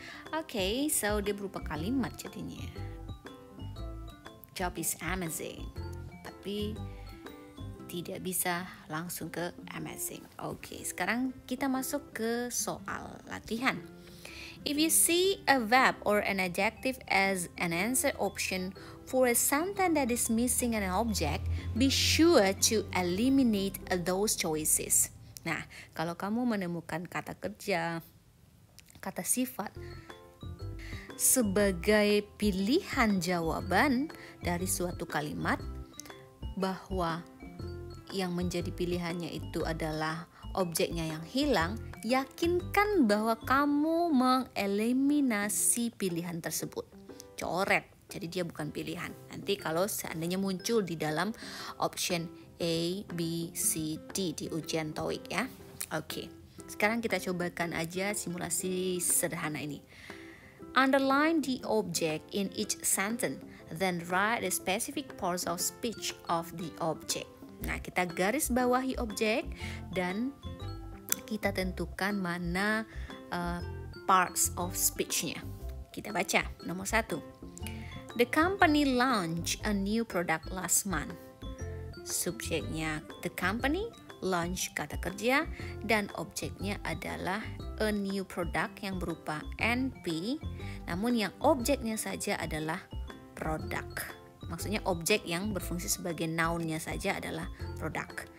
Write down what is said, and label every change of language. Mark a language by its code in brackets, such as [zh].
[id] Oke, so dia berupa kalimat jadinya. [en] Job is amazing. [id] Tapi tidak bisa langsung ke amazing. Oke, sekarang kita masuk ke soal latihan. [en] If you see a verb or an adjective as an answer option for a sentence that is missing an object, be sure to eliminate those choices. [id] Nah, kalau kamu menemukan kata kerja, kata sifat sebagai pilihan jawaban dari suatu kalimat, bahwa yang menjadi pilihannya itu adalah objeknya yang hilang, yakinkan bahwa kamu mengeliminasi pilihan tersebut. Coret, jadi dia bukan pilihan. Nanti kalau seandainya muncul di dalam option A, B, C, D di ujian TOEIC ya. Oke, sekarang kita cobakan aja simulasi sederhana ini. [en] Underline the object in each sentence, then write the specific parts of speech of the object. [id] Nah, kita garis bawahi objek dan kita tentukan mana parts of speech-nya. Kita baca nomor 1. [en] The company launched a new product last month. [id] Subjeknya the company, launch kata kerja, dan objeknya adalah a new product yang berupa NP, namun yang objeknya saja adalah product. Maksudnya objek yang berfungsi sebagai noun-nya saja adalah produk.